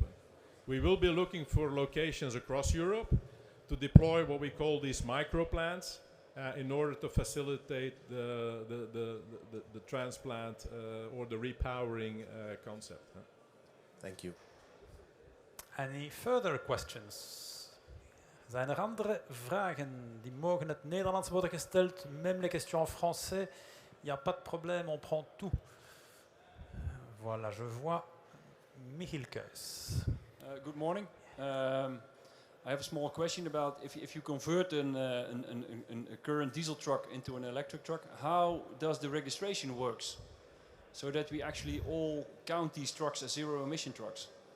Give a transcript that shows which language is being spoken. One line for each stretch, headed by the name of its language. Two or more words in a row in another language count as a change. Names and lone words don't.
English: We will be looking for locations across Europe to deploy what we call these micro plants in order to facilitate the transplant or the repowering concept. Huh? Thank you. Any further questions?
Dutch: Zijn er andere vragen? Die mogen in het Nederlands worden gesteld.
French: Même les questions en français. Il n'y a pas de problème, on prend tout. Voilà, je vois Michiel Keus.
English: Good morning. I have a small question about if you convert a current diesel truck into an electric truck, how does the registration works? so that we actually all count these trucks as zero emission trucks?